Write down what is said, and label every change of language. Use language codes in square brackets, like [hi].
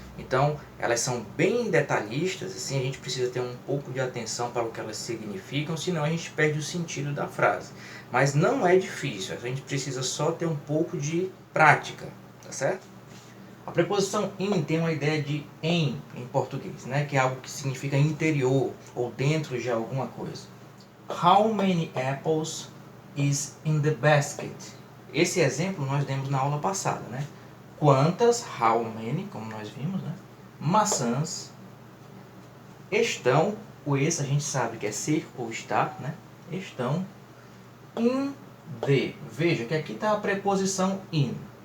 [pt] Então, elas são bem detalhistas, assim, a gente precisa ter um pouco de atenção para o que elas significam, senão a gente perde o sentido da frase. Mas não é difícil, a gente precisa só ter um pouco de prática, tá certo? A preposição in tem uma ideia de em português, né? Que é algo que significa interior ou dentro de alguma coisa. [en] How many apples is in the basket? [pt] Esse exemplo nós demos na aula passada, né? Quantas, [en] how many, [pt] como nós vimos, né? Maçãs estão, o esse a gente sabe que é ser ou estar, né? Estão [en] in the. [pt] Veja que aqui está a preposição in.